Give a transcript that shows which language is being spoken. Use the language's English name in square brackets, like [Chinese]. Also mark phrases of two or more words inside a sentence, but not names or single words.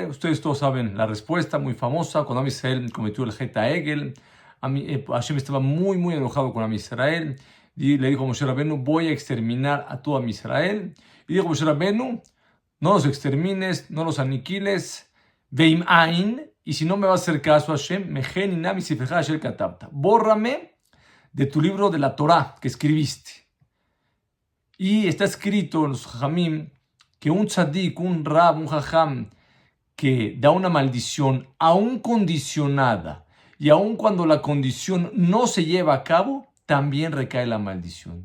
[Spanish] Ustedes todos saben la respuesta, muy famosa. Cuando Am Israel cometió el [Hebrew] חטא העגל, [Spanish] Hashem estaba muy enojado con Am Israel. Y le dijo a Moshe Rabbenu, voy a exterminar a todo Am Israel. Y dijo Moshe Rabbenu, no los extermines, no los aniquiles. [Hebrew] ואם אין, [Spanish] y si no me vas a hacer caso, [Hebrew] השם, מחני נא מספרך אשר כתבת. [Spanish] Bórrame de tu libro de la Torah que escribiste. Y está escrito en los Jajamim que un tzadik, un rab, un jajam que da una maldición aún condicionada y aún cuando la condición no se lleva a cabo, también recae la maldición.